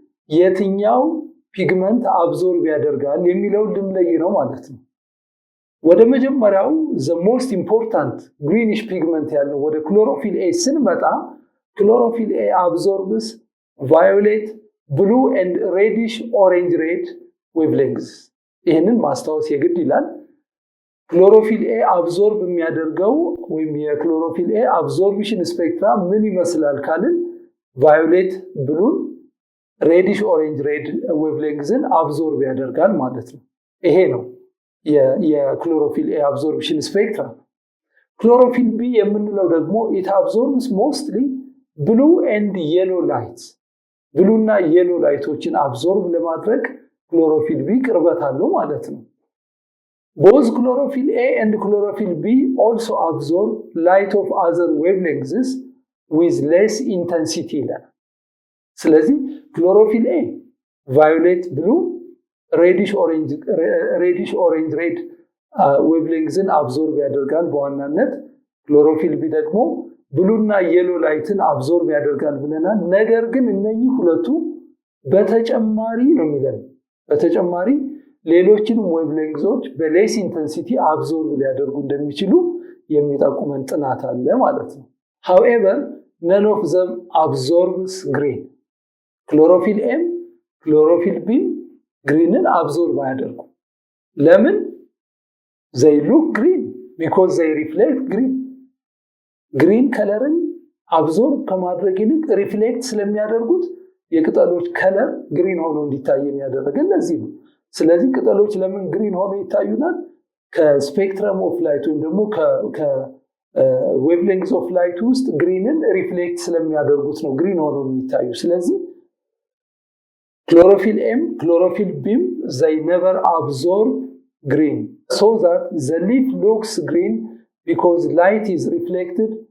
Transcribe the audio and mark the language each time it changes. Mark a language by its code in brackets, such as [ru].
[am] የትኛው ፒግመንት አብዞርብ ያደርጋል የሚለውን ልንለይ ነው ማለት ነው። ወደ መጀመሪያው [en] the most important greenish pigment [am] ያለው ወደ ክሎሮፊል A ስንመጣ ክሎሮፊል A [en] absorbs violet, blue and reddish orange red wavelengths. [am] ይሄንን ማስታወስ የግድ ይላል። ክሎሮፊል A absorb የሚያደርገው ወይም የክሎሮፊል A absorption spectra ምን ይመስላል ካልን violet, blue, reddish orange red wavelengthsን absorb ያደርጋል ማለት ነው። ይሄ ነው የክሎሮፊል A absorption spectra። ክሎሮፊል B የምንለው ደግሞ [en] it absorbs mostly blue and yellow lights. [am] ብሉ እና yellow ላይቶችን absorb ለማድረግ ክሎሮፊል B ቅርበት አለው ማለት ነው። [en] both chlorophyll A and chlorophyll B also absorb light of other wavelengths with less intensity. [am] ስለዚህ ክሎሮፊል A violet, blue, reddish orange red wavelengthsን absorb ያደርጋል በዋናነት። ክሎሮፊል B ደግሞ ብሉ እና yellow ላይትን absorb ያደርጋል ብለናል። ነገር ግን እነኚህ ሁለቱ በተጨማሪ ነው የሚለን በተጨማሪ ሌሎችንም ዌቭሌንግዞች በሌስ ኢንተንሲቲ absorb ሊያደርጉ እንደሚችሉ የሚጠቁመን ጥናት አለ ማለት ነው። [en] however none of them absorbs green. [am] ክሎሮፊል A ክሎሮፊል B ግሪንን absorb አያደርጉ። ለምን? [en] they look green because they reflect green. [am] ግሪን ከለርን absorb ከማድረግ ይልቅ ሪፍሌክት ስለሚያደርጉት የቅጠሎች ከለር ግሪን ሆኖ እንዲታይ የሚያደርገን ለዚህ ነው። ስለዚህ ቅጠሎች ለምን ግሪን ሆነው ይታዩናል? ከስፔክትረም ኦፍ ላይት ወይም ደግሞ ከዌቭሌንግዝ ኦፍ ላይት ውስጥ ግሪንን ሪፍሌክት ስለሚያደርጉት ነው ግሪን ሆነው የሚታዩ። ስለዚህ [en] chlorophyll M, chlorophyll beam, they never absorb green, so that the leaf looks green because light is reflected